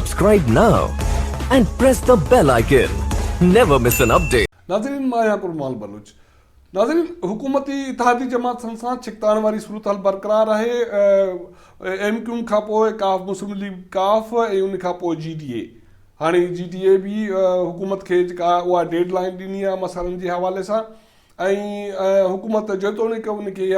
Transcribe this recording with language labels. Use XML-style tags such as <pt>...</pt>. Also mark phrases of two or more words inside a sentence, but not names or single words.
<en>Subscribe now and press the bell icon. Never miss an update.</en> <sd>नाज़रीन मां आहियां कुरमाल बलूच। नाज़रीन हुकूमती इत्तेहादी जमात सां छिकताइण वारी सूरत हाल बरक़रार आहे। MQ खां पोइ काफ मुस्लिम लीग काफ ऐं उन खां पोइ GDA। हाणे GDA बि हुकूमत खे जेका उहा डेडलाइन ॾिनी आहे मसइलनि जे हवाले सां ऐं हुकूमत जेतोणीकि उनखे इहा</sd>